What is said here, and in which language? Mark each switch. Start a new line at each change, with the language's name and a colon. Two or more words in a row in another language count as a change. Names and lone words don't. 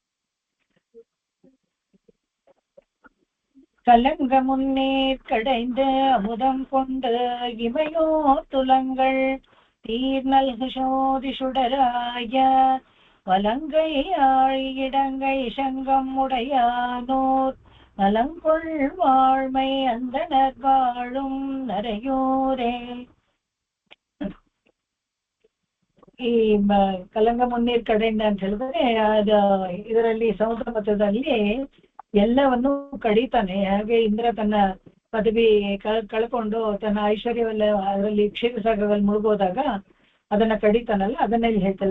Tamil: கலங்க முன்னேற் கடைந்த அமுதம் கொண்டு இமையோ துலங்கள் தீர்நல்கு சோதி சுடராய வலங்கை ஆழி இடங்கை சங்கம் உடையானோர் நலங்கொள் வாழ்மை அந்தனர் வாழும் நரையோரே.
Kannada: ಈ
Tamil: கலங்க முந்நீர்
Kannada: ಕಡೆಯಿಂದ ಅಂತ ಹೇಳಿದ್ರೆ ಇದರಲ್ಲಿ ಸಮುದ್ರ ಮಧ್ಯದಲ್ಲಿ ಎಲ್ಲವನ್ನು ಕಡಿತಾನೆ. ಹಾಗೆ ಇಂದ್ರ ತನ್ನ ಪದವಿ ಕಳ್ಕೊಂಡು ತನ್ನ ಐಶ್ವರ್ಯವೆಲ್ಲ ಅದರಲ್ಲಿ ಕ್ಷೀರಸಾಗರದಲ್ಲಿ ಮುಳುಗೋದಾಗ ಅದನ್ನ ಕಡಿತಾನಲ್ಲ, ಅದನ್ನ ಇಲ್ಲಿ ಹೇಳ್ತಾನೆ.